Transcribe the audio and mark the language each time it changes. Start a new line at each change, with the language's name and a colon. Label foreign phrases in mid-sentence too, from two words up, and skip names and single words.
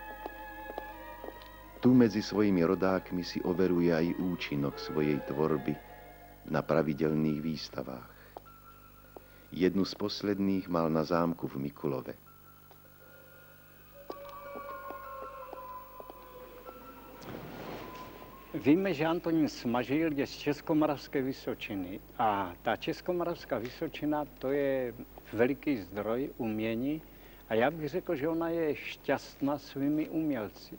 Slovak: Tu medzi svojimi rodákmi si overuje aj účinok svojej tvorby na pravidelných výstavách. Jednu z posledných mal na zámku v Mikulove.
Czech: Víme, že Antonín Smažil je z Českomoravské Vysočiny a ta Českomoravská Vysočina to je veliký zdroj umění a já bych řekl, že ona je šťastná svými umělci.